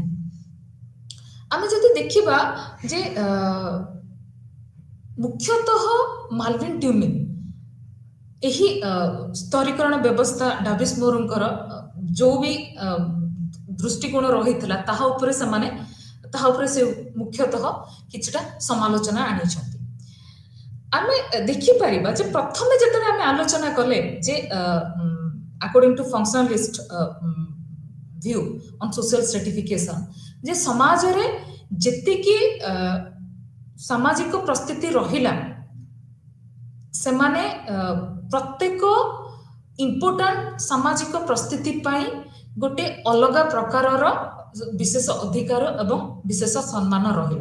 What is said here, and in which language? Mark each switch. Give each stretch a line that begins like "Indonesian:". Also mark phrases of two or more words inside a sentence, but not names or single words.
Odia: ଆମେ ଯଦି ଦେଖିବା ଯେ ମୁଖ୍ୟତଃ ମାଲଭିନ୍ ଟ୍ୟୁମିନ୍ ଏହି ସ୍ତରୀକରଣ ବ୍ୟବସ୍ଥା ଡାଭିସ୍ ମୋରଙ୍କର ଯୋଉ ବି ଦୃଷ୍ଟିକୋଣ ରହିଥିଲା ତାହା ଉପରେ ସେ ମୁଖ୍ୟତଃ କିଛିଟା ସମାଲୋଚନା ଆଣିଛନ୍ତି। ଆମେ ଦେଖିପାରିବା ଯେ ପ୍ରଥମେ ଯେତେବେଳେ ଆମେ ଆଲୋଚନା କଲେ ଯେ
English: according to functionalist view on social stratification
Odia: ଯେ ସମାଜରେ ଯେତିକି ସାମାଜିକ ପ୍ରସ୍ଥିତି ରହିଲା ସେମାନେ ପ୍ରତ୍ୟେକ ଇମ୍ପୋର୍ଟାଣ୍ଟ ସାମାଜିକ ପ୍ରସ୍ଥିତି ପାଇଁ ଗୋଟେ ଅଲଗା ପ୍ରକାରର ବିଶେଷ ଅଧିକାର ଏବଂ ବିଶେଷ ସମ୍ମାନ ରହିଲା।